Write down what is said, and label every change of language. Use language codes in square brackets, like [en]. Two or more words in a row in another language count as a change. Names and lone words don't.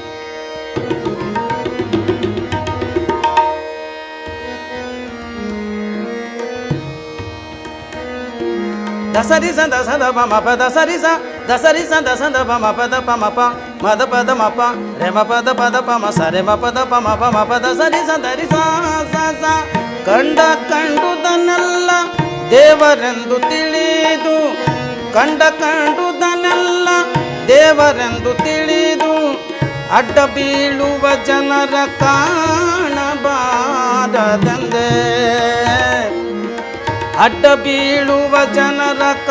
[kn] ದಸರಿ ಸದ ಸದ ಬಮ ಪದ ಸರಿ ಸ ದಸರಿ ಸದ ಸದ ಬಮ ಪದ ಪ ಮ ಪ ಮದ ಪದ ಮ ಪ ರೆ ಮ ಪದ ಪದ ಪ ಮ ಸರೆ ಮ ಪದ ಪ ಮ ಪ ಮ ಪದ ಸರಿ ಸ ಧರಿ ಸ ಸ ಸ ಕಂಡುದನ್ನೆಲ್ಲ ದೇವರೆಂದು ತಿಳಿದು ಕಂಡುದನ್ನೆಲ್ಲ ದೇವರೆಂದು ತಿಳಿದು ಅಡ್ಡ ಬೀಳುವ ಜನರ ಕಾಣಬಾರದೆಂದೇ ಅಡ್ಡ ಬೀಳುವ ಜನರ